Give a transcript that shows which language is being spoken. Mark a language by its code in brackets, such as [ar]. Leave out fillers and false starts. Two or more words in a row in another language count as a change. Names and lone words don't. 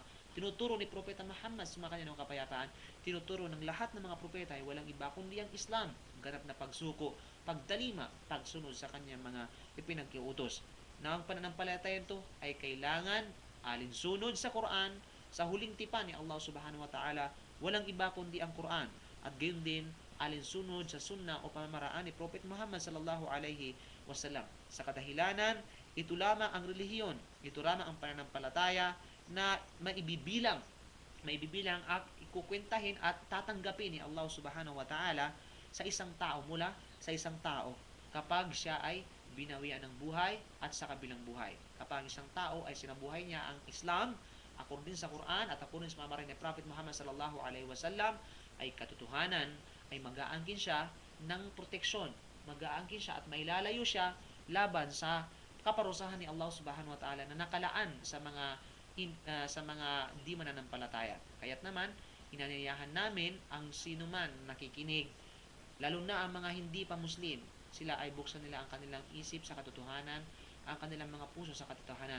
[tl] Tinuturo ni Propeta Muhammad sa mga kanyang kapayapaan, tinuturo ng lahat ng mga propeta ay walang iba kundi ang Islam, ganap na pagsuko, pagdalima, pagsunod sa kanyang mga ipinagkiutos. Na ang pananampalataya ito ay kailangan alinsunod sa Quran, sa huling tipan ni Allah [ar] سبحانه وتعالى, [tl] walang iba kundi ang Quran, at gayon din alinsunod sa sunna o pamamaraan ni Prophet Muhammad [ar] صلى الله عليه وسلم. [tl] Sa kadahilanan, ito lamang ang relihiyon, ito lamang ang pananampalataya na maibibilang at ikukwentahin at tatanggapin ni Allah [ar] سبحانه وتعالى [tl] sa isang tao, mula sa isang tao kapag siya ay binawian ng buhay at sa kabilang buhay. Kapag isang tao ay sinabuhay niya ang Islam according sa Quran at according sa pamamaraan ni Prophet Muhammad [ar] صلى الله عليه وسلم, [tl] ay katotohanan ay mag-aangkin siya ng proteksyon, mag-aangkin siya at mailalayo siya laban sa kaparusahan ni Allah [ar] سبحانه وتعالى [tl] na nakalaan sa mga di mananampalataya. Kaya't naman, inanyayahan namin ang sino man nakikinig, lalo na ang mga hindi pa Muslim, sila ay buksan nila ang kanilang isip sa katotohanan, ang kanilang mga puso sa katotohanan.